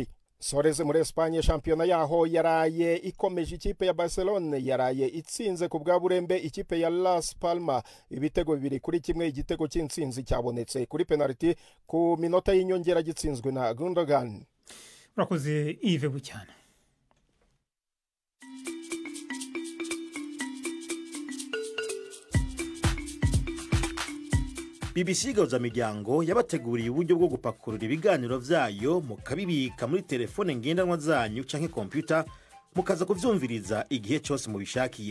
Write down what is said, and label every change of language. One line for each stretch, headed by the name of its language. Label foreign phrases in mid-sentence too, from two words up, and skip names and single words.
Kinyarwanda: Soreze muri Espagne, shampiyona yaho yaraye ikomeje. Ikipe ya Barcelona yaraye itsinze ku bwa burembe ikipe ya Las Palmas ibitego 2-1. Igitego cy'intsinzi cyabonetse kuri penalty ku minota y'inyongera gitsinzwe na Gundogan. Urakoze Yves Bucyana.
Rundi: BBC Gahuzamiryango yabateguriye uburyo bwo gupakurura ibiganiro vyayo mukabibika muri telefone ngendanwa zanyu canke computer mukaza kuvyumviriza igihe cyose mubishakiye.